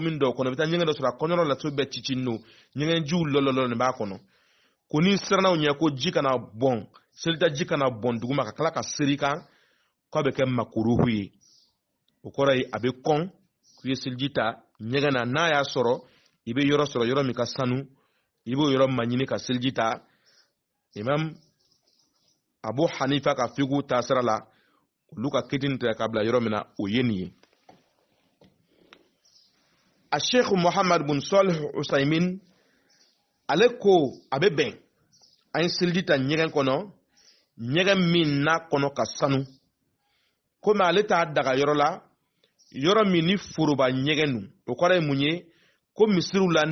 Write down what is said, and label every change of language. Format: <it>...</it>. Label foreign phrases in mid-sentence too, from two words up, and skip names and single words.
<bm>komin dɔw kɔnɔ i bɛ taa ɲɛgɛn dɔ sɔrɔ a kɔnɔyɔrɔ laso bɛɛ cicin no ɲɛgɛn jiw lɔlɔ nin b'a kɔnɔ ko ni sirannaw ɲɛ ko ji kana bɔn selita ji kana bɔn duguma ka tila ka seri kan k'a bɛ kɛ makuruhu ye o kɔrɔ ye a bɛ kɔn k'i ye seliji ta ɲɛgɛn na n'a y'a sɔrɔ i bɛ yɔrɔ sɔrɔ yɔrɔ min ka sanu i b'o yɔrɔ maɲini ka seliji ta imam Abu Hanifa ka fiqhu ta sira la olu ka kiti nin tigɛ ka bila yɔrɔ min na o ye nin ye a Sheikh Muhammad bin Salih Usaimin ale ko a bɛ bɛn an ye seliji ta ɲɛgɛn kɔnɔ ɲɛgɛn min n'a kɔnɔ ka sanu komi ale t'a daga yɔrɔ la yɔrɔ min ni foroba ɲɛgɛn nu o kɔrɔ ye mun ye ko misiriw la</bm>